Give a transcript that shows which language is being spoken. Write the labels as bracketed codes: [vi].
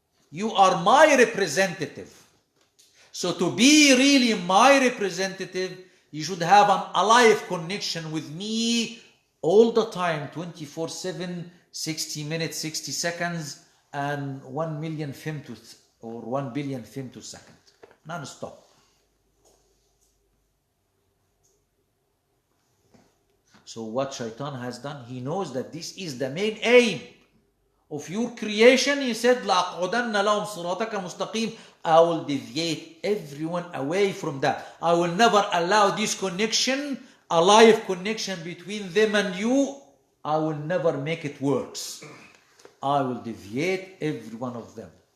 [en] You are my representative. So to be really my representative, you should have an alive connection with me all the time, 24/7, 60 minutes, 60 seconds, and 1 million femtos or 1 billion femtoseconds, non-stop. So what Shaitan has done, he knows that this is the main aim of your creation. [ar] He said, لَأَقْعُدَنَّ لَهُمْ صِرَاطَكَ مُسْتَقِيمٌ. [en] I will deviate everyone away from that. I will never allow this connection, a live connection between them and you. I will never make it works. I will deviate every one of them.